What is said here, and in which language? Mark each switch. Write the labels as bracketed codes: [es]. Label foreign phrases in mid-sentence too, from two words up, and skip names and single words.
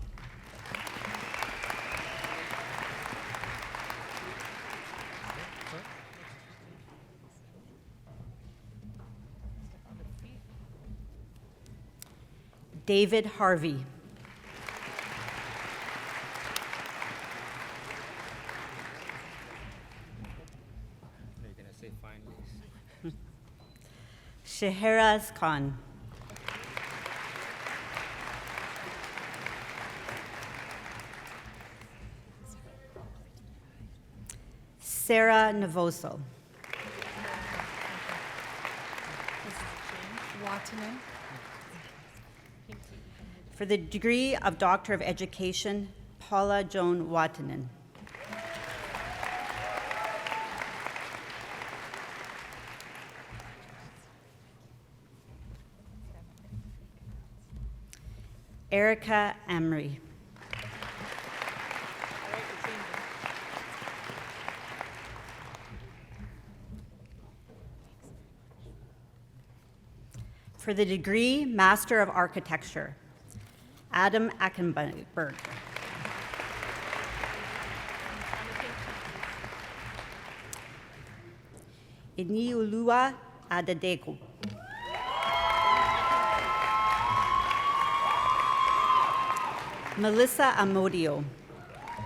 [en] David Harvey. You're gonna say finally. Shahraz Khan. Sarah Navoso. Watanen. For the degree of Doctor of Education, Paula Joan Watanen. Erica Emery. For the degree Master of Architecture, Adam Ackenberg. Iniulua Adadeko. Melissa Amodio.